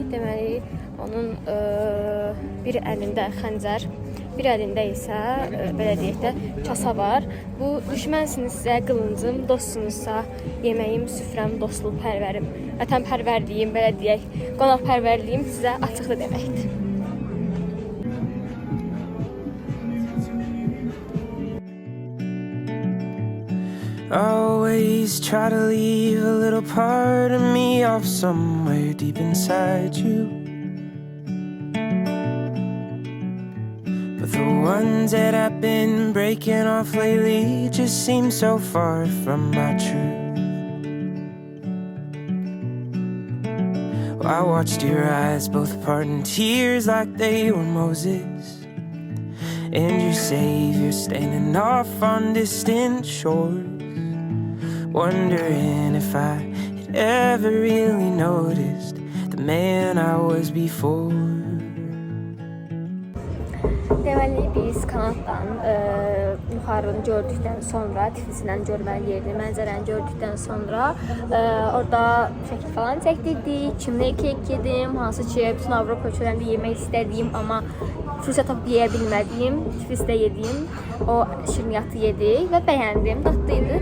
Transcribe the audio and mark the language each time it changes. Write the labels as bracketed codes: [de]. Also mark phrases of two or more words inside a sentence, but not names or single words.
[az] Deməli, onun bir əlində xəncər, bir əlində isə belə deyək də kasa var. Bu düşmənsinizsə qılıncım, dostsunuzsa yeməyim, süfrəm, dostluq pərvərim, vətənpərvərliyim, belə deyək, qonaqpərvərliyim sizə açıqdır deməkdir. [en] I always try to leave a little part of me off somewhere deep inside you. But the ones that I've been breaking off lately just seem so far from my truth. I watched your eyes both part in tears like they were Moses, and your Savior standing off on distant shores, wondering if I had ever really noticed the man I was before. [az] Deməli biz kanatdan yuxarını gördükdən sonra, Tiflisindən görməli yerli mənzərəni gördükdən sonra orada şəkil falan çəkdirdik. Kimlə kek yedim, hansı ki bütün Avropa ölkələrində yemək istədiyim amma fürsət tapıb yeyə bilmədiyim, Tiflisdə yediyim o şirniyyatı yedik və bəyəndim, dadlıydı.